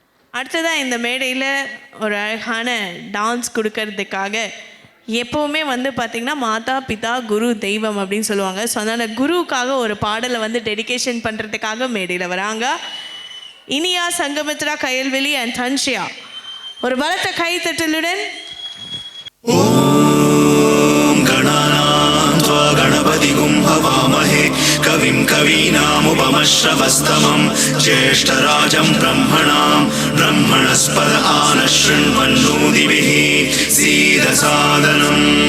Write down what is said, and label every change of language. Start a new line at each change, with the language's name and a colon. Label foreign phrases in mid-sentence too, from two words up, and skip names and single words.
Tamil: அடுத்ததாக இந்த மேடையில் ஒரு அழகான டான்ஸ் கொடுக்கறதுக்காக எப்போவுமே பார்த்திங்கன்னா மாதா பிதா குரு தெய்வம் அப்படின்னு சொல்லுவாங்க. ஸோ அதனால் குருவுக்காக ஒரு பாடலை டெடிகேஷன் பண்ணுறதுக்காக மேடையில் வராங்க இனியா, சங்கமித்ரா, கயல்வெளி அண்ட் தன்ஷியா. ஒரு பலத்த கைத்தட்டலுடன்
Sanskrit: गणपतिगुं हवामहे कविं कवीनामुपमश्रवस्तमं ज्येष्ठराजं ब्रह्मणस्पद आनशृण्वन्नोतिभिः सीदसादनम्